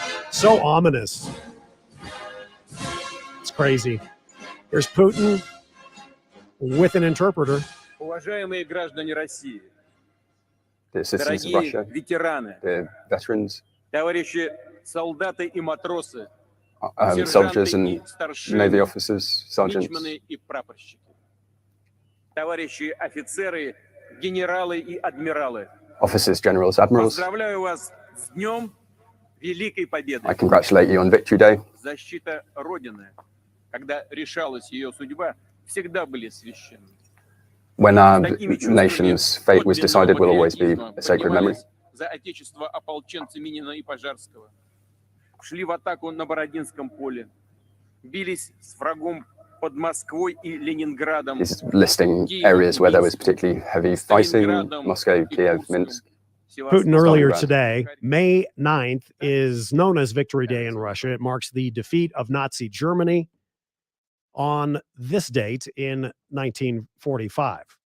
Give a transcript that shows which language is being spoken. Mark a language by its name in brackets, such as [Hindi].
[English] So ominous. It's crazy. Here's Putin with an interpreter. [Russian] Уважаемые граждане России, [English] the citizens of Russia, the veterans, [Russian] товарищи солдаты и матросы, [English] soldiers and Navy officers, sergeants, [Russian] мичманы и прапорщики, товарищи офицеры, генералы и адмиралы. [English] Officers, generals, admirals. [Russian] Поздравляю вас с днем Великой Победы. [English] I congratulate you on Victory Day. [Russian] Защита Родины, когда решалась ее судьба, всегда были священны. [English] When our nation's fate was decided, will always be a sacred memory. [Russian] За отечество ополченцы Минина и Пожарского шли в атаку на Бородинском поле, бились с врагом под Москвой и Ленинградом. [English] He's listing areas where there was particularly heavy fighting: Moscow, Kiev, Minsk. Putin earlier today, May 9th, is known as Victory Day in Russia. It marks the defeat of Nazi Germany on this date in 1945.